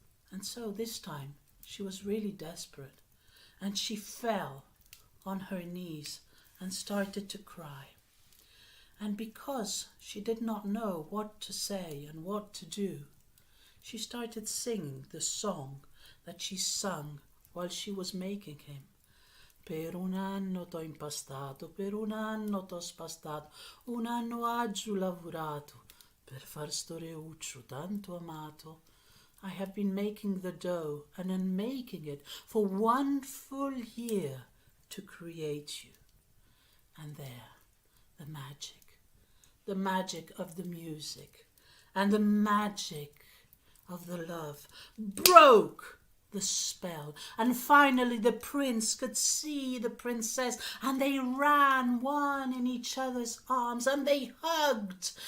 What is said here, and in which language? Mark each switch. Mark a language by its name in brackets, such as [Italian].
[English] And so this time she was really desperate, and she fell on her knees and started to cry. And because she did not know what to say and what to do, she started singing the song that she sung while she was making him. [Italian] Per un anno t'ho impastato, per un anno t'ho spastato, un anno aggiù lavorato, per far sto reuccio tanto amato. [English] I have been making the dough and unmaking it for 1 full year to create you. And there, the magic of the music and the magic of the love broke the spell, and finally the prince could see the princess, and they ran one in each other's arms, and they hugged,